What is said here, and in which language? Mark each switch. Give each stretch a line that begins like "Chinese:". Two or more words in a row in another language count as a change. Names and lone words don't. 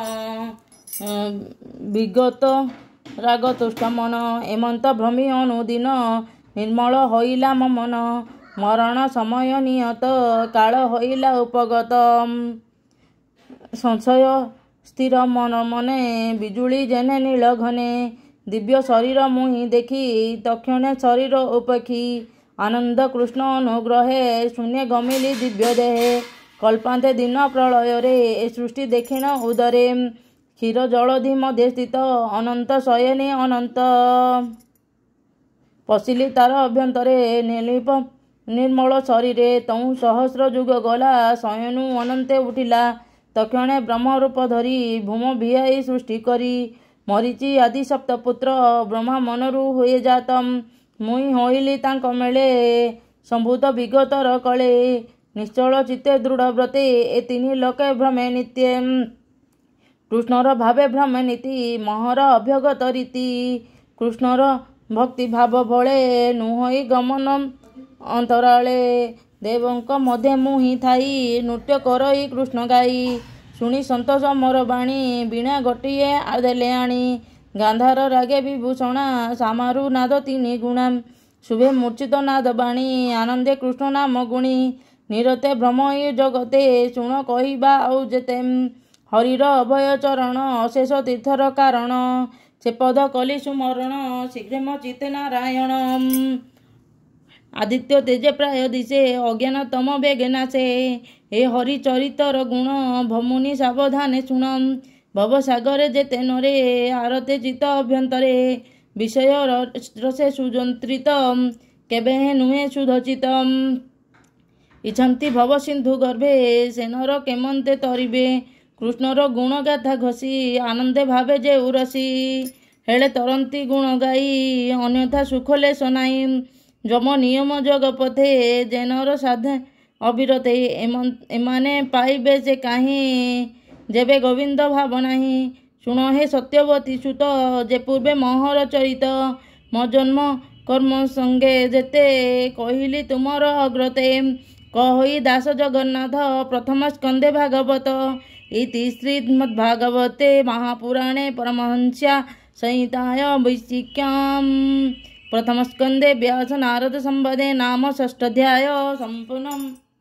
Odia: ବିଗତ ରାଗ ତୁଷ୍ଟ ମନ ଏମନ୍ତ ଭ୍ରମୀ ଅନୁଦିନ ନିର୍ମଲ ହୋଇଲା ମନ ମରଣ ସମୟ ନିୟତ କାଲ ହୋଇଲା ଉପଗତ ସଂଶୟ ସ୍ଥିର ମନ ମନେ ବିଜୁଲୀ ଯେନେ ନୀଲ ଘନେ ଦିବ୍ୟ ଶରୀର ମୁହି ଦେଖୀ ତକ୍ଷଣେ ଶରୀର ଉପେକ୍ଷୀ ଆନନ୍ଦ କୃଷ୍ଣ ଅନୁଗ୍ରହେ ଶୂନ୍ୟ ଗମିଲୀ ଦିବ୍ୟ ଦେହେ କଳ୍ପାନ୍ତେ ଦିନ ପ୍ରଲୟ ରେ ଏ ସୃଷ୍ଟି ଦେଖିଣ ଉଦରେ କ୍ଷୀର ଜଲଧି ମଧ୍ୟେ ସ୍ଥିତ ଅନନ୍ତ ଶୟନେ ଅନନ୍ତ ପଶିଲୀ ତାର ଅଭ୍ୟନ୍ତରେ ନିର୍ଲିପ ନିର୍ମଲ ଶରୀରେ ତଊ ସହସ୍ର ଯୁଗ ଗଲା ଶୟନୁ ଅନନ୍ତେ ଉଠିଲା ତକ୍ଷଣେ ବ୍ରହ୍ମ ରୂପ ଧରୀ ଭୂମ ଭିୟାଈ ସୃଷ୍ଟି କରୀ ମରୀଚି ଆଦି ସପ୍ତପୁତ୍ର ବ୍ରହ୍ମା ମନରୁ ହୁଏ ଜାତମ ମୁଈ ହୋଇଲୀ ତାଙ୍କ ମେଲେ ସମ୍ଭୂତ ବିଗତର କଲେ ନିଶ୍ଚଲ ଚିତ୍ତେ ଦୃଢ଼ ବ୍ରତେ ଏ ତିନି ଲୋକେ ଭ୍ରମେ ନିତ୍ୟେ କୃଷ୍ଣର ଭାବେ ଭ୍ରମେ ନୀତି ମହର ଅଭ୍ୟଗତ ରୀତି କୃଷ୍ଣର ଭକ୍ତି ଭାବ ଭଲେ ନୁହଈ ଗମନ ଅନ୍ତରାଲେ ଦେବଙ୍କ ମଧ୍ୟ ମୁହି ଥାଈ ନୃତ୍ୟ କରଈ କୃଷ୍ଣ ଗାଈ ଶୁଣୀ ସନ୍ତୋଷ ମୋର ବାଣୀ ବୀଣା ଗୋଟିଏ ଆଦେଲେ ଆଣୀ ଗାନ୍ଧାର ରାଗେ ବିଭୂଷଣା ସାମାରୁ ନାଦ ତିନି ଗୁଣା ଶୁଭେ ମୂର୍ଛିତ ନାଦ ବାଣୀ ଆନନ୍ଦେ କୃଷ୍ଣ ନାମ ଗୁଣୀ ନିରତେ ଭ୍ରମଈ ଜଗତେ ଶୁଣ କହିବା ଆଉ ଯେତେ ହରିର ଅଭୟ ଚରଣ ଅଶେଷ ତୀର୍ଥର କାରଣ ସେ ପଦ କଲୀ ସୁମରଣ ଶୀଘ୍ର ମ ଚିତ୍ତେ ନାରାୟଣ ଆଦିତ୍ୟ ତେଜେ ପ୍ରାୟ ଦିଶେ ଅଜ୍ଞାନ ତମ ବେଗେ ନାଶେ ହେ ହରି ଚରିତର ଗୁଣ ଭମୁନି ସାବଧାନେ ଶୁଣ ଭବ ସାଗରେ ଯେତେ ନରେ ଆରତେ ଚିତ୍ତ ଅଭ୍ୟନ୍ତରେ ବିଷୟ ରସେ ସୁଯନ୍ତ୍ରିତ କେବେ ନୁହେ ସୁଧଚିତ ଇଚ୍ଛନ୍ତି ଭବ ସିନ୍ଧୁ ଗର୍ଭେ ସେ ନର କେମନ୍ତେ ତରିବେ କୃଷ୍ଣର ଗୁଣ ଗାଥା ଘୋଷୀ ଆନନ୍ଦେ ଭାବେ ଯେ ଉରସୀ ହେଲେ ତରନ୍ତୀ ଗୁଣ ଗାଈ ଅନ୍ୟଥା ସୁଖଲେ ସନାଈ ଯମ ନିୟମ ଯଗ ପଥେ ଯେନର ସାଧେ ଅବିରତେ ଏମାନେ ପାଇବେ ଯେ କାହିଁ ଯେବେ ଗୋବିନ୍ଦ ଭାବ ନାହି ଶୁଣ ହେ ସତ୍ୟବତୀ ସୁତ ଯେ ପୂର୍ବେ ମହର ଚରିତ ମୋ ଜନ୍ମ କର୍ମ ସଙ୍ଗେ ଯେତେ କହଲୀ ତୁମର ଅଗ୍ରତେ କହି ଦାସ ଜଗନ୍ନାଥ ପ୍ରଥମ ସ୍କନ୍ଦେ ଭାଗବତ
Sanskrit: इति श्रीमद्भागवते महापुराणे परमहंस्या संहिताय वैशिक्यां प्रथम स्कंदे व्यास नारद संवादे नाम षष्ठाध्याय संपूर्णम्।